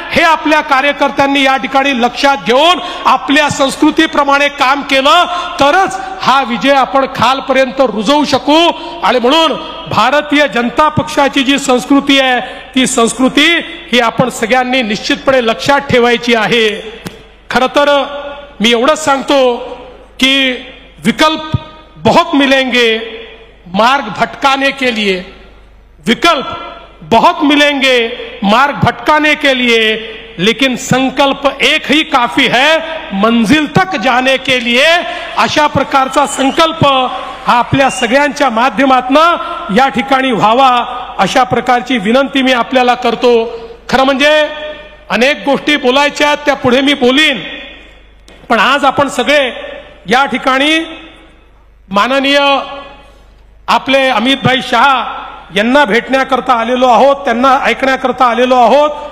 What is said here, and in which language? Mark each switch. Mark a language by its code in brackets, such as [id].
[mr] हे आपल्या कार्यकर्त्यांनी या ठिकाणी लक्षात घेऊन आपल्या संस्कृतीप्रमाणे काम केलं तरच हा विजय आपण खालपर्यंत रुजवू शकू. आणि म्हणून भारतीय जनता पक्षाची जी संस्कृती आहे ती संस्कृती ही आपण सगळ्यांनी निश्चितपणे लक्षात ठेवायची आहे. खरं तर मी एवढंच सांगतो की [hi] विकल्प बहुत मिलेंगे मार्ग भटकाने के लिए, विकल्प बहुत मिलेंगे मार्ग भटकाने के लिए, लेकिन संकल्प एक ही काफी है मंजिल तक जाने के लिए. [mr] अशा प्रकारचा संकल्प हा आपल्या सगळ्यांच्या माध्यमातून या ठिकाणी व्हावा अशा प्रकारची विनंती मी आपल्याला करतो. खरं म्हणजे अनेक गोष्टी बोलायच्या आहेत, त्या पुढे मी बोलीन, पण आज आपण सगळे या ठिकाणी माननीय आपले अमितभाई शहा यांना भेटण्याकरता आलेलो आहोत, त्यांना ऐकण्याकरता आलेलो आहोत.